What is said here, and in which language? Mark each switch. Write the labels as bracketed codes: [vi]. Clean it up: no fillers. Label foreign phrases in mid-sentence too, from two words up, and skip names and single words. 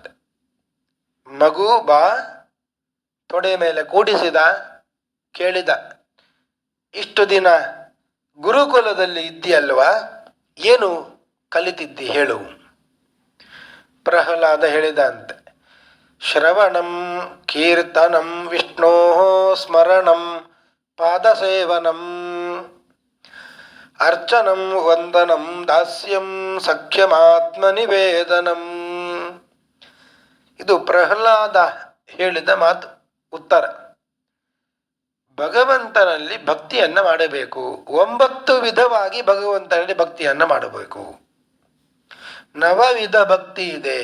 [kn] ಮಗು ಬಾ, ತೊಡೆ ಮೇಲೆ ಕೂಡಿಸಿದ, ಕೇಳಿದ, ಇಷ್ಟು ದಿನ ಗುರುಕುಲದಲ್ಲಿ ಇದ್ದೀಯಲ್ವಾ, ಏನು ಕಲಿತಿದ್ದಿ ಹೇಳು. ಪ್ರಹ್ಲಾದ ಹೇಳಿದ ಅಂತೆ, [sa] ಶ್ರವಣಂ ಕೀರ್ತನಂ ವಿಷ್ಣೋ ಸ್ಮರಣಂ ಪಾದಸೇವನಂ ಅರ್ಚನಂ ವಂದನಂ ದಾಸ್ಯಂ ಸಖ್ಯಮಾತ್ಮನಿವೇದನಂ. [kn] ಇದು ಪ್ರಹ್ಲಾದ ಹೇಳಿದ ಮಾತು, ಉತ್ತರ. ಭಗವಂತನಲ್ಲಿ ಭಕ್ತಿಯನ್ನ ಮಾಡಬೇಕು. 9 ವಿಧವಾಗಿ ಭಗವಂತನಲ್ಲಿ ಭಕ್ತಿಯನ್ನ ಮಾಡಬೇಕು. 9 ವಿಧ ಭಕ್ತಿ ಇದೆ.